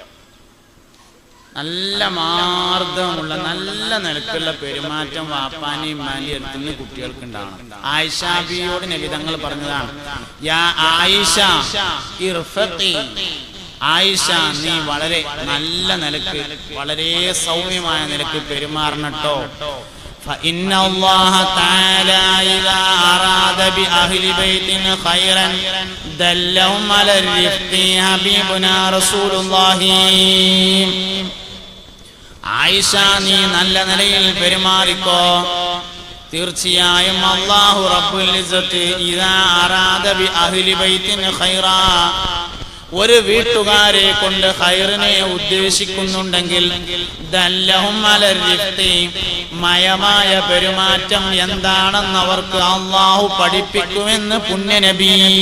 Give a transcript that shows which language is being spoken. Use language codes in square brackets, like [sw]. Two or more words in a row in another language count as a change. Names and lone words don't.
[ml] നല്ല മാർദ്ദവമുള്ള നല്ല നിലക്കുള്ള പെരുമാറ്റം വാപ്പാനെയും ഉമ്മാനെയും അടുത്ത് നിന്ന് കുട്ടികൾക്ക് ഉണ്ടാവണം. ആയിഷ ബിയോട് നബി തങ്ങൾ പറഞ്ഞതാണ്, [ar] يا عائشة ارفقي, [ml] ആയിഷ നീ വളരെ നല്ല നിലക്ക്, വളരെ സൗമ്യമായ നിലക്ക് പെരുമാറണട്ടോ. [ar] فإن الله تعالى إذا أراد بأهل بيت خيرا دلهم على الرفق حبيبنا رسول الله. [ml] ആയിഷ നീ നല്ല നിലയിൽ പെരുമാറിക്കോ, തീർച്ചയായും അല്ലാഹു [ar] رب العزة إذا أراد بأهل بيت خيرا, [ml] ഒരു വീട്ടുകാരെ കൊണ്ട് ഖൈറിനെ ഉദ്ദേശിക്കുന്നുണ്ടെങ്കിൽ [ar] دلهم على الرفق, [ml] മയമായ പെരുമാറ്റം എന്താണെന്ന് അവർക്ക് അല്ലാഹു പഠിപ്പിക്കുമെന്ന് പുണ്യനബി.